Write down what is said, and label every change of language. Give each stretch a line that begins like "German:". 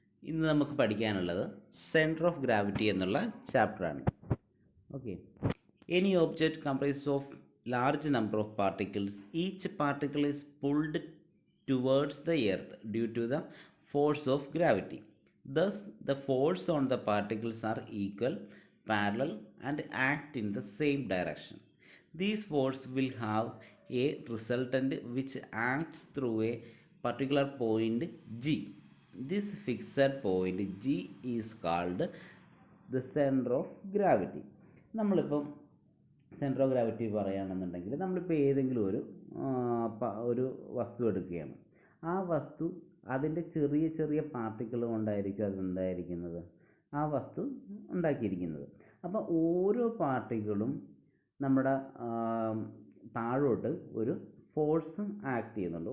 Malayalam: ഇന്ന് നമുക്ക് പഠിക്കാനുള്ളത് സെൻറ്റർ ഓഫ് ഗ്രാവിറ്റി എന്നുള്ള ചാപ്റ്ററാണ്.
English: Okay, any object comprises of large number of particles. Each particle is pulled towards the earth due to the force of gravity. Thus, the force on the particles are equal, parallel and act in the same direction. These forces will have a resultant which acts through a particular point G. This fixed point G is called the center of gravity.
Malayalam: നമ്മളിപ്പം centre of gravity പറയുകയാണെന്നുണ്ടെങ്കിൽ നമ്മളിപ്പോൾ ഏതെങ്കിലും ഒരു വസ്തു എടുക്കുകയാണ്. ആ വസ്തു അതിൻ്റെ ചെറിയ ചെറിയ പാർട്ടിക്കിൾ കൊണ്ടായിരിക്കും അതുണ്ടായിരിക്കുന്നത്, ആ വസ്തു ഉണ്ടാക്കിയിരിക്കുന്നത്. അപ്പോൾ ഓരോ പാർട്ടിക്കിളും നമ്മുടെ താഴോട്ട് ഒരു ഫോഴ്സ് ആക്ട് ചെയ്യുന്നുണ്ട്.